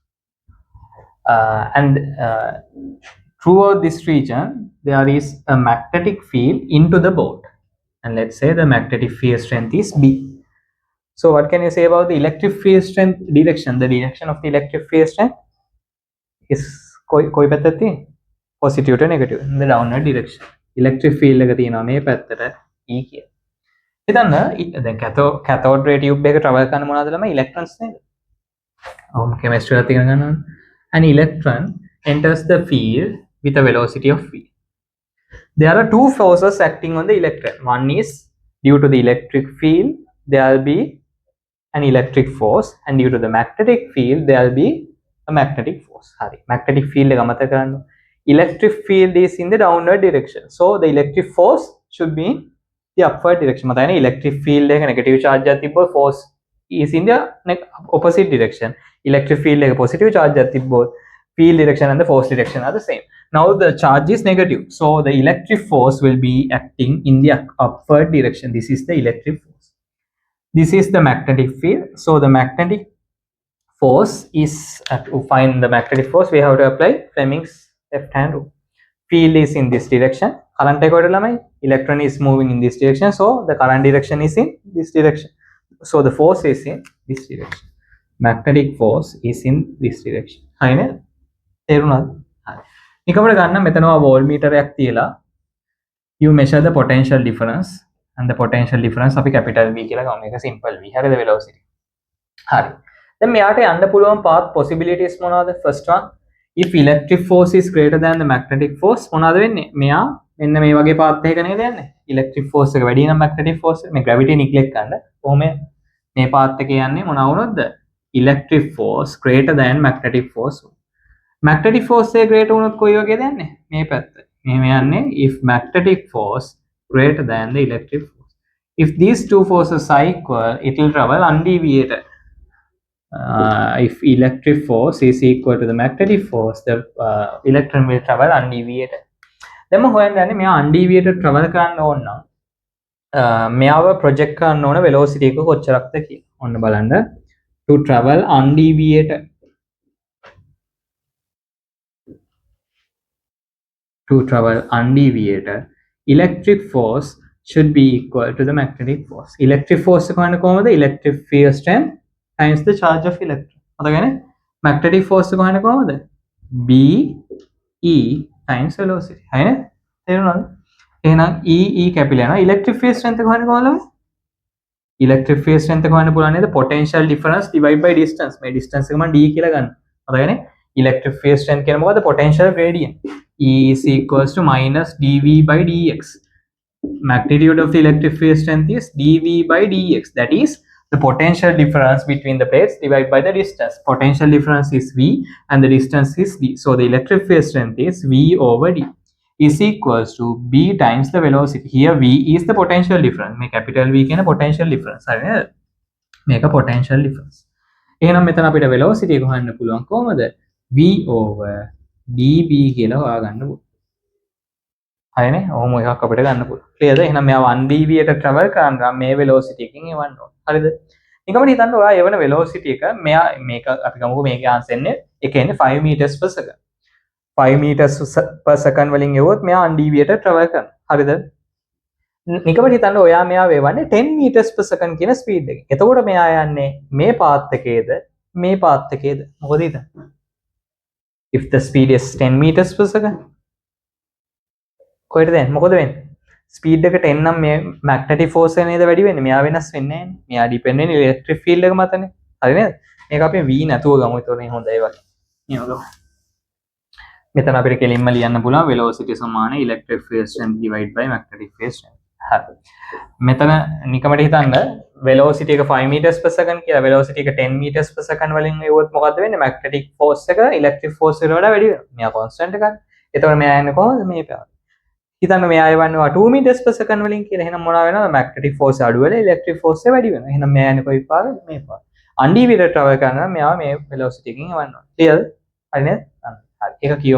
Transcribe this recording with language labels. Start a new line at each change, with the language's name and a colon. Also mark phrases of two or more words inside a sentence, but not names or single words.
English: Throughout this region there is a magnetic field into the board, and let's say the magnetic field strength is B. So what can you say about the electric field strength direction? The direction of the electric field strength is
Sinhala: කොයි පැත්තට තියෙන්නේ?
English: positive to negative in the downward direction. Electric field
Sinhala: එක තියෙනවා මේ පැත්තට E කියලා. හිතන්න දැන්
English: cathode ray tube
Sinhala: එක travel කරන මොනවද ළමයි? electrons නේද? ඔව් chemistry එකත් ඉගෙන ගන්නවා.
English: An electron enters the field with a velocity of v. There are two forces acting on the electron. One is due to the electric field, there will be an electric force, and due to the magnetic field, there will be a magnetic force.
Sinhala: Hari.
English: Magnetic field
Sinhala: එක මතක කරන්න.
English: Electric field is in the downward direction. So the electric force should be in the upward direction. මතකනේ electric field එක negative charge
Sinhala: එකක් තිබ්බොත්
English: force is in the opposite direction. Electric field එක positive charge
Sinhala: එකක් තිබ්බොත්
English: field direction and the force direction are the same. Now the charge is negative, so the electric force will be acting in the upward direction. This is the electric force. This is the magnetic field. So the magnetic force is, to find the magnetic force, we have to apply Fleming's left hand rule. Field is in this direction, current
Sinhala: එක කොහෙද ළමයි?
English: Electron is moving in this direction, so the current direction is in this direction. So the force is in this direction. Magnetic force is in this direction.
Sinhala: හරිනේ? තේරුණාද? හරි. නිකමට ගන්න මෙතනවා වෝල්ට්මීටර් එකක් තියලා
English: you measure the potential difference, and the potential difference
Sinhala: අපි
English: capital V
Sinhala: කියලා ගමු. මේක
English: simple V.
Sinhala: හරිද velocity. හරි. දැන් මෙයාට යන්න පුළුවන්
English: path possibilities
Sinhala: මොනවද?
English: First one, if electric force is greater than the magnetic force,
Sinhala: මොනවද වෙන්නේ? මෙයා මෙන්න මේ වගේ path එකක නේද යන්නේ?
English: electric force
Sinhala: එක වැඩි නම්
English: magnetic force
Sinhala: එක මේ
English: gravity neglect
Sinhala: කරන්න. කොහොම මේ path එකේ යන්නේ මොනවා වුණොත්ද?
English: electric force greater than magnetic force. magnetic force
Sinhala: එක greater වුණොත් කොයි වගේද යන්නේ? මේ පැත්ත. මෙහෙම යන්නේ
English: if magnetic force greater than the electric force. If these two forces are equal, it will travel undeviated. If electric force is equal to the magnetic force, the electron will travel undeviated.
Sinhala: දැන් මම හොයන්න යන්නේ මෙයා
English: undeviated travel
Sinhala: කරන්න ඕන නම් මෙයාව project කරන්න ඕන velocity එක කොච්චරක්ද කියලා. ඔන්න බලන්න.
English: To travel undeviated, electric force should be equal to the magnetic force. Electric force
Sinhala: එක හොයන්න කොහමද?
English: electric field strength times the charge of electron.
Sinhala: මතකනේ?
English: magnetic force
Sinhala: එක හොයන්න කොහමද?
English: B E times velocity.
Sinhala: හරිනේ? තේරුණාද? එහෙනම් E කැපිලා යනවා.
English: electric field strength
Sinhala: එක හොයන්න කොහොමද?
English: electric field strength
Sinhala: එක හොයන්න පුළුවන් නේද?
English: potential difference divided by distance.
Sinhala: මේ distance එක මම D කියලා ගන්න. මතකනේ?
English: electric field strength
Sinhala: කියන්නේ මොකද්ද?
English: potential gradient. E is equals to minus dV by dx. Magnitude of the electric field strength is dV by dx. That is the potential difference between the plates divided by the distance. Potential difference is V and the distance is D. So the electric field strength is V over D is equals to B times the velocity. Here V is the potential difference.
Sinhala: මේ
English: capital V
Sinhala: කියන
English: potential difference.
Sinhala: හරි නේද? මේක
English: potential difference.
Sinhala: එහෙනම් මෙතන අපිට velocity එක හොයන්න පුළුවන් කොහමද?
English: V over dB
Sinhala: කියලා හොයාගන්න පුළුවන්. හරිනේ? ඔහොම එකක් අපිට ගන්න පුළුවන්. ක්ලියර්ද? එහෙනම් මෙයා 1dB-ට travel කරන්න මේ velocity එකකින් එවන්න ඕන. හරිද? නිකම්ම හිතන්න ඔයා එවන velocity එක මෙයා මේක අපි ගමුකෝ මේකේ answer එන්නේ එක එන්නේ 5
English: meters per second.
Sinhala: 5
English: meters per second
Sinhala: වලින් එවුවොත් මෙයා 1dB-ට travel කරනවා. හරිද? නිකම්ම හිතන්න ඔයා මෙයා වේවන්නේ 10
English: meters per second
Sinhala: කියන speed එකකින්. එතකොට මෙයා යන්නේ මේ path එකේද මේ path එකේද? මොකද හිතන්නේ?
English: If the speed is 10 meters per second,
Sinhala: කොහෙද දැන් මොකද වෙන්නේ? speed එක 10 නම් මේ
English: magnetic force
Sinhala: එක නේද වැඩි වෙන්නේ. මෙයා වෙනස් වෙන්නේ නැහැ. මෙයා depend වෙන්නේ
English: electric field
Sinhala: එක මතනේ. හරි නේද? මේක අපි V නැතුව ගමු. ඒතකොට හොඳයි වගේ. මේක ගමු. මෙතන අපිට කෙලින්ම ලියන්න පුළුවන් velocity සමාන
English: electric field strength divided by magnetic field strength.
Sinhala: හරි. මෙතන නිකමට හිතන්න velocity එක 5
English: meters per second
Sinhala: කියලා velocity එක 10
English: meters per second
Sinhala: වලින් එවුවොත් මොකද්ද වෙන්නේ?
English: magnetic force
Sinhala: එක
English: electric force
Sinhala: එකට වඩා වැඩි වෙනවා. මෙයා constant එකක්. එතකොට මෙයා යන්නේ කොහොමද මේ පැත්තට? හිතන්න මෙයා යවන්නේ 2
English: meters per second
Sinhala: වලින් කියලා. එහෙනම් මොනවා වෙනවද?
English: magnetic force
Sinhala: අඩු වෙලා
English: electric force
Sinhala: එක වැඩි වෙනවා. එහෙනම් මෙයා යන්නේ කොයි පාරද? මේ පාර.
English: undeviated travel
Sinhala: කරනවා මෙයා මේ velocity එකකින් යවන්න ඕනේ. clearද? හරි නේද? හරි. ඒක කියමු.